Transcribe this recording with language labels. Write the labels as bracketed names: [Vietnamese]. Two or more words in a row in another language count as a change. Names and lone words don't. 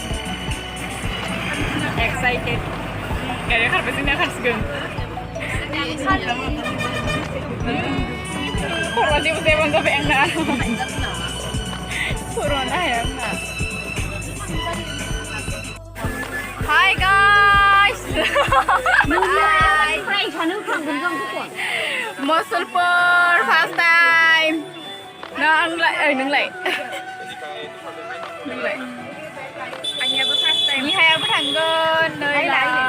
[Bodo] excited गारिया खारबाय खारसिगोन खर'आ जेबो जायाबानो जाबाय आंना खर'आनो हाया आंना [English] Hi guys Mosselpur first time [Bodo] nongलाय नोंलाय आंनियाबो [English] first time [Bodo] मिहायाबो थांगोन नै ला